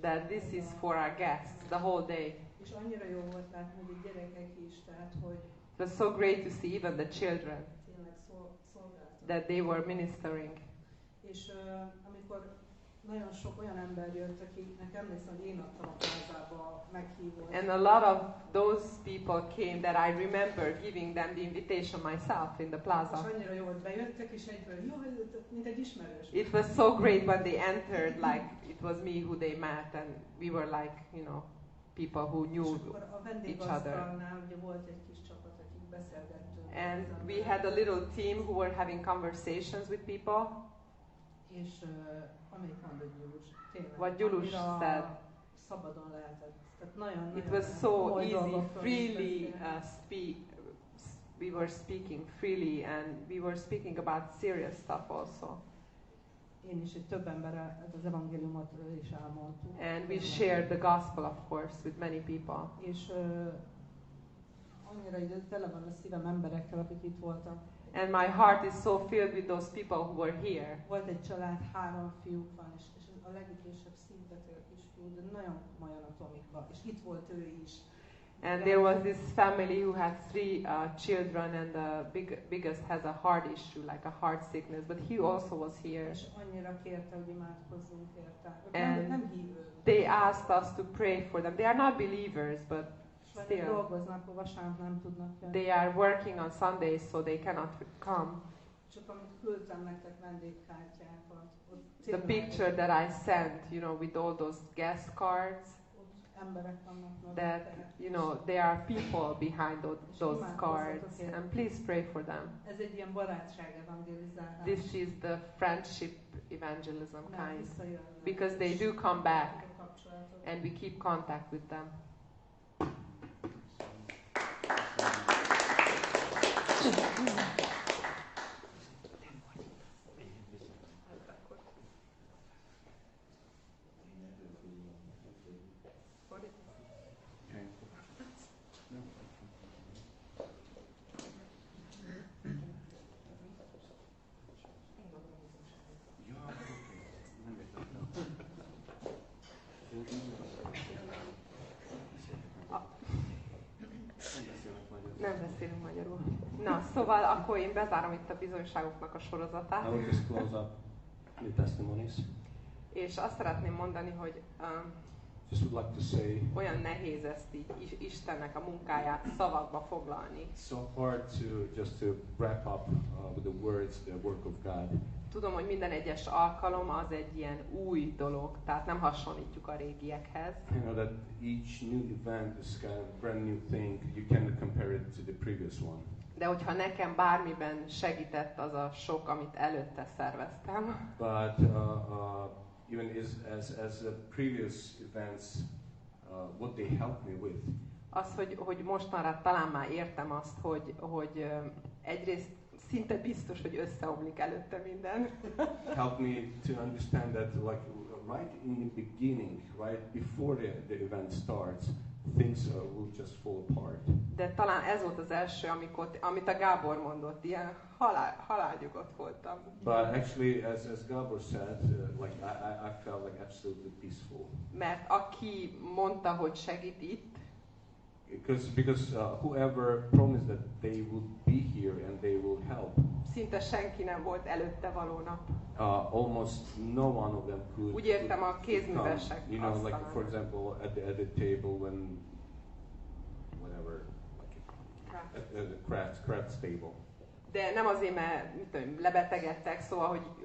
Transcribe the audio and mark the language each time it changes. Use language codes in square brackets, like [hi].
[en] That this is for our guests the whole day. [hu] És annyira jó volt látni, hogy a gyerekek is, tehát hogy [en] It was so great to see even the children [hu] tényleg szolgáltak. [en] that they were ministering. [hu] És amikor nagyon sok olyan ember jött, akiknek emlékszem, hogy én adtam a plázába meghívót. [en] And a lot of those people came that I remember giving them the invitation myself in the plaza. [hu] És annyira jó, hogy bejöttek, és egyből, jó, mint egy ismerős. [en] It was so great when they entered, like it was me who they met, and we were like, you know, people who knew each other. [hu] Ugye volt egy kis csapat, akik beszélgettünk. [en] And we had a little team who were having conversations with people. [hu] És amit mondott Gyulus, tényleg. [en] What Gyulus said. [hu] Szabadon lehetett. Tehát nagyon, [en] it was so easy, freely speak. We were speaking freely, and we were speaking about serious stuff also. [hu] Én is több emberrel az evangéliumot is elmondtuk. [en] And we shared the gospel, of course, with many people. [hu] És annyira így tele van a szívem emberekkel, akik itt voltak. [en] And my heart is so filled with those people who were here. [hu] Volt egy család, 3 fiúk van, és a legidősebb szívbeteg kisfiú, de nagyon komolyan atomika, és itt volt ő is. [en] And there was this family who had 3 children, and the biggest has a heart issue, like a heart sickness, but he also was here. [hu] És annyira kérte, hogy imádkozzunk érte. [en] And [hu] nem hívők. [en] they asked us to pray for them. They are not believers, but still. [hu] Dolgoznak, vasárnap nem tudnak jönni. [en] They are working on Sundays, so they cannot come. [hu] Csak amit küldtem nektek vendégkártyákat. [en] The picture that I sent, you know, with all those guest cards, [hu] emberek vannak, [en] that, you know, there are people behind those cards, and please pray for them. [hu] Ez egy ilyen barátság evangelizálás. [en] This is the friendship evangelism kind, because they do come back, and we keep contact with them. [hu] Nem beszélünk magyarul. Na, szóval akkor én bezárom itt a bizonyságoknak a sorozatát. [en] I will just close up the testimonies. [hu] És azt szeretném mondani, hogy [en] Just would like to say, [hu] olyan nehéz ezt így Istennek a munkáját szavakba foglalni. [en] it's so hard to wrap up with the words the work of God. [hu] Tudom, hogy minden egyes alkalom az egy ilyen új dolog, tehát nem hasonlítjuk a régiekhez. [en] You know that each new event is kind of a brand new thing. You cannot compare it to the previous one. [hu] De hogyha nekem bármiben segített az a sok, amit előtte szerveztem, [en] But even as the previous events, what they helped me with. [hu] az, hogy mostanra talán már értem azt, hogy egyrészt szinte biztos, hogy összeomlik előtte minden. [en] Helped me to understand that, like, right in the beginning, right before the event starts, things will just fall apart. [hu] De talán ez volt az első, amit a Gábor mondott, ilyen halálnyugodt voltam. [en] But actually, as Gábor said, like I felt like absolutely peaceful. [hu] Mert aki mondta, hogy segít itt, [en] Because whoever promised that they would be here and they will help, [hu] szinte senki nem volt előtte valónap. [en] almost no one of them could. [hu] Úgy értem a kézművesek. [en] You know, like for example, at the table when, whatever, like at the crafts table. [hu] De nem azért, mert mit tudom, lebetegedtek, szóval, hogy